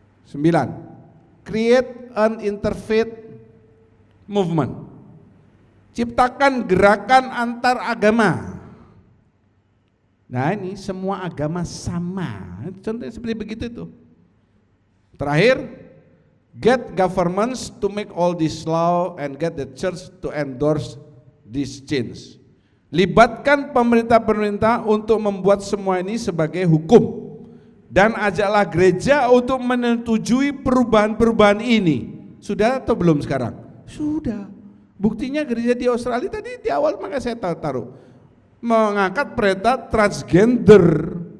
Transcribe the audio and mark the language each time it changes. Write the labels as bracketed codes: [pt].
[en] 9. Create an interfaith movement. [id] Ciptakan gerakan antar agama. Nah ini semua agama sama. Contohnya seperti begitu itu. Terakhir, [en] get governments to make all this law and get the church to endorse this change. [id] Libatkan pemerintah-pemerintah untuk membuat semua ini sebagai hukum. Dan ajaklah gereja untuk menyetujui perubahan-perubahan ini. Sudah atau belum sekarang? Sudah. Buktinya gereja di Australia tadi di awal maka saya taruh mengangkat pendeta transgender.